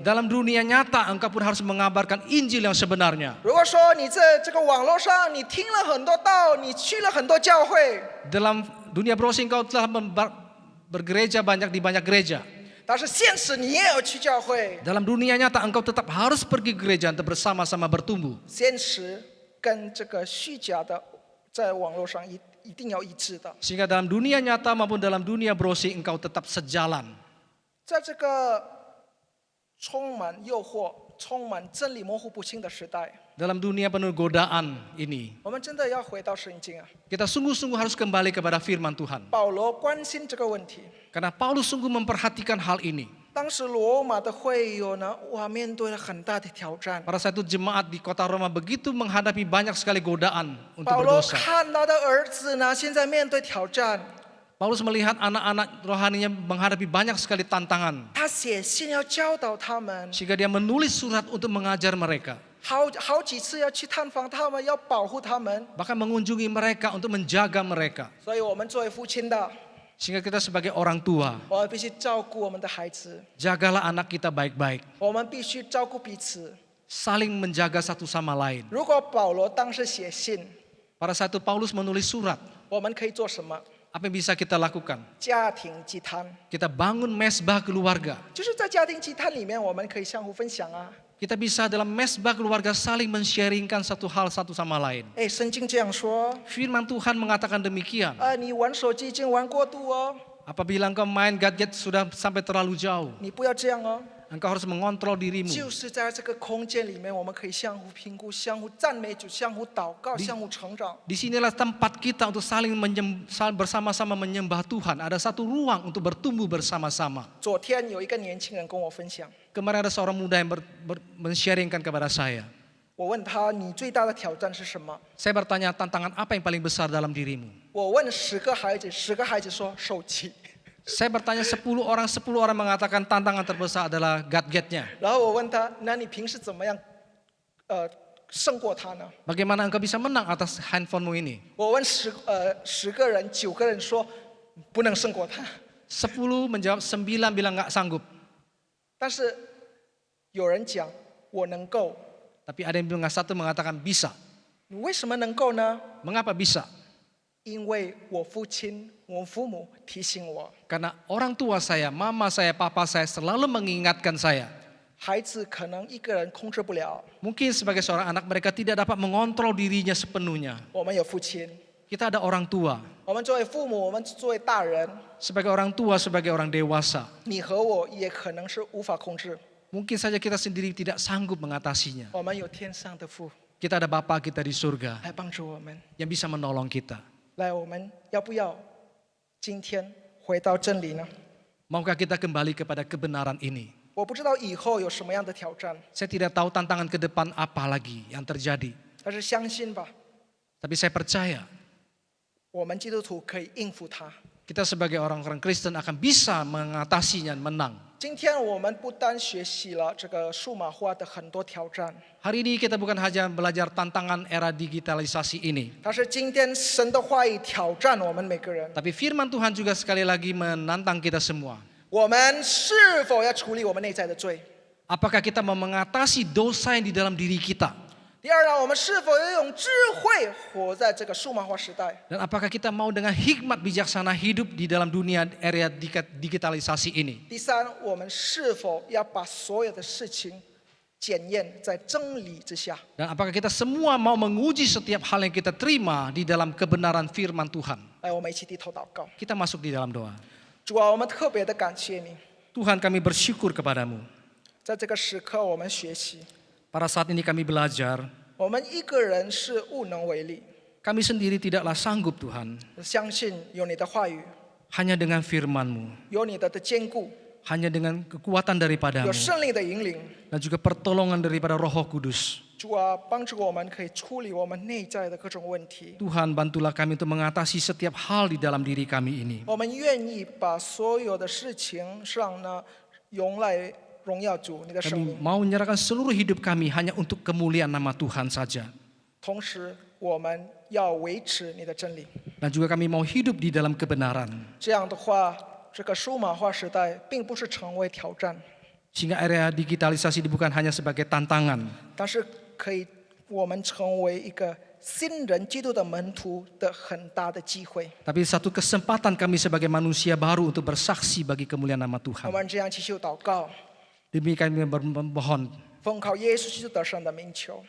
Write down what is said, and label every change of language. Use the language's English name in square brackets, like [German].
[Indonesian] Dalam dunia nyata engkau pun harus mengabarkan Injil yang sebenarnya. [Chinese] 如果说你在这个网络上，你听了很多道，你去了很多教会， [Indonesian] Dalam dunia browsing engkau telah bergereja banyak di banyak gereja. [Chinese] 但是现实你也要去教会。 [Indonesian] Dalam dunia nyata engkau tetap harus pergi ke gereja untuk bersama-sama bertumbuh. [Chinese] 现实跟这个虚假的在网络上一定要一致的。 [Indonesian] Sehingga dalam dunia nyata maupun dalam dunia browsing engkau tetap sejalan. [Chinese] 在这个充满诱惑、充满真理模糊不清的时代， [Indonesian] Dalam dunia penuh godaan ini, [Chinese] 我们真的要回到圣经啊！ [Indonesian] kita sungguh-sungguh harus kembali kepada firman Tuhan. [Chinese] 保罗关心这个问题。 [Indonesian] Karena Paulus sungguh memperhatikan hal ini. [Chinese] 当时罗马的会友呢，哇，面对了很大的挑战。 [Indonesian] Pada saat itu jemaat di kota Roma begitu menghadapi banyak sekali godaan untuk [Chinese] 保罗 [Indonesian] berdosa. [Chinese] 看他的儿子呢，现在面对挑战， [Indonesian] Paulus melihat anak-anak rohaninya menghadapi banyak sekali tantangan. [Chinese] 他写信要教导他们， [Indonesian] Sehingga dia menulis surat untuk mengajar mereka. [Chinese] 好几次要去探访他们，要保护他们。 [Indonesian] Bahkan mengunjungi mereka untuk menjaga mereka. [Chinese] 所以，我们作为父亲的， [Indonesian] Sehingga kita sebagai orang tua, [Chinese] 我们必须照顾我们的孩子， [Indonesian] jagalah anak kita baik-baik. [Chinese] 我们必须照顾彼此。 [Indonesian] Saling menjaga satu sama lain. [Chinese] 如果保罗当时写信， [Indonesian] Pada saat itu Paulus menulis surat. [Chinese] 我们可以做什么？ [Indonesian] Apa yang bisa kita lakukan? [Chinese] 家庭祭坛， [Indonesian] Kita bangun mesbah keluarga. [Chinese] 就是在家庭祭坛里面，我们可以相互分享啊。 [Indonesian] Kita bisa dalam mesbah keluarga saling men-sharingkan satu hal satu sama lain. [Chinese] 哎，圣经这样说， [Indonesian] Firman Tuhan mengatakan demikian. [Chinese] 你玩手机已经玩过度哦， [Indonesian] Apabila engkau main gadget sudah sampai terlalu jauh, [Chinese] 你不要这样哦。 [Indonesian] Engkau harus mengontrol dirimu. [Chinese] 就是在这个空间里面，我们可以相互评估、相互赞美主、相互祷告、相互成长。 [Indonesian] Disinilah tempat kita untuk saling bersama-sama menyembah Tuhan. Ada satu ruang untuk bertumbuh bersama-sama. [Chinese] 昨天有一个年轻人跟我分享， [Indonesian] Kemarin ada seorang muda yang men-sharingkan kepada saya. [Chinese] 我问他：“你最大的挑战是什么 [Indonesian] Saya bertanya tantangan apa yang paling besar dalam dirimu?？” [Chinese] 我问10个孩子，10个孩子说手机。 [Indonesian] Saya bertanya 10 orang mengatakan tantangan terbesar adalah gadgetnya. [Chinese] 然后我问他：“那你平时怎么样胜过他呢 [Indonesian] Bagaimana engkau bisa menang atas handphonemu ini?？” [Chinese] 我问10个人，9个人说不能胜过他。 [Indonesian] 10 menjawab, 9 bilang nggak sanggup. [Chinese] 但是有人讲我能够， [Indonesian] Tapi ada yang bilang satu mengatakan bisa. [Chinese] 你为什么能够呢？ [Indonesian] Mengapa bisa? [Chinese] 因为我父亲、我父母提醒我， [Indonesian] Karena orang tua saya, mama saya, papa saya selalu mengingatkan saya. [Chinese] 孩子可能一个人控制不了， [Indonesian] Mungkin sebagai seorang anak mereka tidak dapat mengontrol dirinya sepenuhnya. [Chinese] 我们有父亲， [Indonesian] Kita ada orang tua. [Chinese] 我们作为父母，我们作为大人， [Indonesian] Sebagai orang tua, sebagai orang dewasa. [Chinese] 你和我也可能是无法控制。 [Indonesian] Mungkin saja kita sendiri tidak sanggup mengatasinya. [Chinese] 我们有天上的父 [Indonesian] Kita ada Bapa kita di surga [Chinese] 来帮助我们。 [Indonesian] yang bisa menolong kita. [Chinese] 来，我们要不要今天回到真理呢？ [Indonesian] Maukah kita kembali kepada kebenaran ini? [Chinese] 我不知道以后有什么样的挑战， [Indonesian] Saya tidak tahu tantangan ke depan apa lagi yang terjadi. [Chinese] 但是相信吧， [Indonesian] Tapi saya percaya [Chinese] 我们基督徒可以应付它。 [Indonesian] kita sebagai orang-orang Kristen akan bisa mengatasinya, menang. [Chinese] 今天我们不单学习了这个数码化的很多挑战， [Indonesian] Hari ini kita bukan hanya belajar tantangan era digitalisasi ini. [Chinese] 但是今天神的话语挑战我们每个人。 [Indonesian] Tapi firman Tuhan juga sekali lagi menantang kita semua. [Chinese] 我们是否要处理我们内在的罪？ [Indonesian] Apakah kita mau mengatasi dosa yang di dalam diri kita? [Chinese] 第二呢，我们是否要用智慧活在这个数码化时代？ [Indonesian] Dan apakah kita mau dengan hikmat bijaksana hidup di dalam dunia era digitalisasi ini? [Chinese] 第三，我们是否要把所有的事情检验在真理之下？ [Indonesian] Dan apakah kita semua mau menguji setiap hal yang kita terima di dalam kebenaran firman Tuhan? [Chinese] 来，我们一起低头祷告。 [Indonesian] Kita masuk di dalam doa. [Chinese] 主啊，我们特别的感谢你， [Indonesian] Tuhan, kami bersyukur kepadamu. [Chinese] 在这个时刻我们学习， [Indonesian] Pada saat ini kami belajar, [Chinese] 我们一个人是无能为力， [Indonesian] kami sendiri tidaklah sanggup Tuhan. [Chinese] 相信有你的话语， [Indonesian] Hanya dengan firman-Mu, [Chinese] 有你的坚固， [Indonesian] hanya dengan kekuatan daripadamu, [Chinese] 有圣灵的引领。 [Indonesian] dan juga pertolongan daripada Roh Kudus. [Chinese] 主啊，帮助我们可以处理我们内在的各种问题。 [Indonesian] Tuhan, bantulah kami untuk mengatasi setiap hal di dalam diri kami ini. [Chinese] 我们愿意把所有的事情上呢，用来荣耀主你的生 [Indonesian] Kami mau menyerahkan seluruh hidup kami hanya untuk kemuliaan nama Tuhan saja. [Chinese] 同时，我们要维持你的真理。 [Indonesian] Dan juga kami mau hidup di dalam kebenaran. [Chinese] 这样的话，这个数码化时代并不是成为挑战， [Indonesian] Sehingga area digitalisasi ini bukan hanya sebagai tantangan, [Chinese] 但是可以我们成为一个新人基督的门徒的很大的机会。 [Indonesian] tapi satu kesempatan kami sebagai manusia baru untuk bersaksi bagi kemuliaan nama [Chinese] 我 [Indonesian] Tuhan. [Chinese] 们这样继续祷告， [Indonesian] Demikian kami memohon [Chinese] 奉靠耶稣基督得胜的名求，